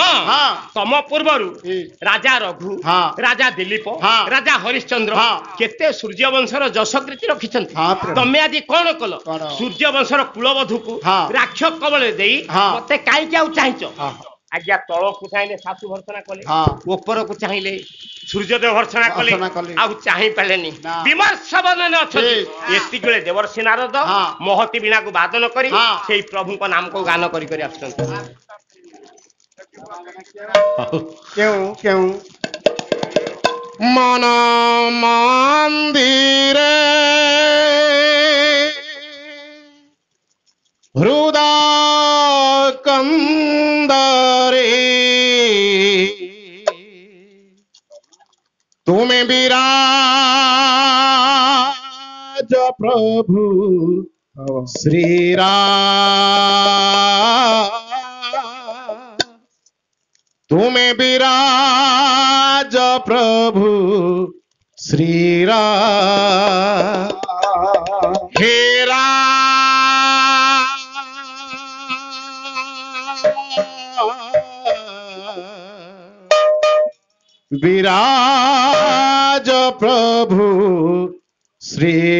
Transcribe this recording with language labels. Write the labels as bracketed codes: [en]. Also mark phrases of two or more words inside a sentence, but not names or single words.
[or] ତମ ପୂର୍ବରୁ ରାଜା ରଘୁ ରାଜା ଦିଲ୍ଲୀପ ରାଜା ହରିଶ୍ଚନ୍ଦ୍ର କେତେ ସୂର୍ଯ୍ୟବଂଶର ଯଶକୀର୍ତ୍ତି ରଖିଛନ୍ତି ତମେ ଆଜି କଣ କଲ ସୂର୍ଯ୍ୟବଂଶର କୁଳବଧୂକୁ ରାକ୍ଷ କବଳରେ ଦେଇ ମତେ କାହିଁକି ଆଉ ଚାହିଁଛ ଆଜ୍ଞା ତଳକୁ ଚାହିଁଲେ ଶାଶୁ ଭର୍ଚ୍ଛନା କଲେ ଉପରକୁ ଚାହିଁଲେ ସୂର୍ଯ୍ୟଦେବ ଭର୍ଚ୍ଛନା କଲେ ଆଉ ଚାହିଁ ପାରିଲେନି ବିମର୍ଷ ବଦନରେ ଅଛନ୍ତି ଏତିକି ବେଳେ ଦେବର୍ଷି ନାରଦ ମହତୀ ବୀଣାକୁ ବାଦନ କରି ସେଇ ପ୍ରଭୁଙ୍କ ନାମକୁ ଗାନ କରି କରି ଆସୁଛନ୍ତି ମନ ମନ୍ଦିରେ ହୃଦୟ कंदरे ତୁମ୍ଭେ ବିରାଜ ପ୍ରଭୁ ଶ୍ରୀ ରାମ ତୁମ୍ଭେ ବିରାଜ ପ୍ରଭୁ ଶ୍ରୀ ରାମ ହେ ବିରାଜ ପ୍ରଭୁ ଶ୍ରୀ